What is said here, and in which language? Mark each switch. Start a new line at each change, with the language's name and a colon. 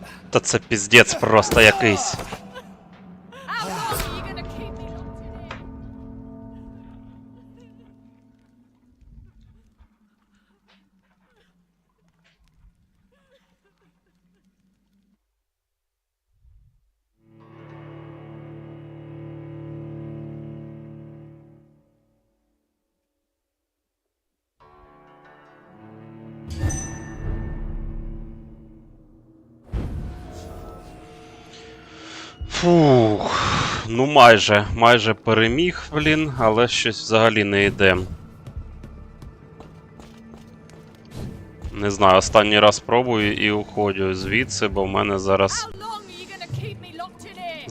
Ukrainian: Та це піздець просто якийсь.
English: How long are you gonna keep me locked in here?
Ukrainian: Фух, ну майже переміг, блін, але щось взагалі не йде. Не знаю, останній раз пробую і уходжу звідси, бо в мене зараз
English: How long are you gonna keep me locked in here?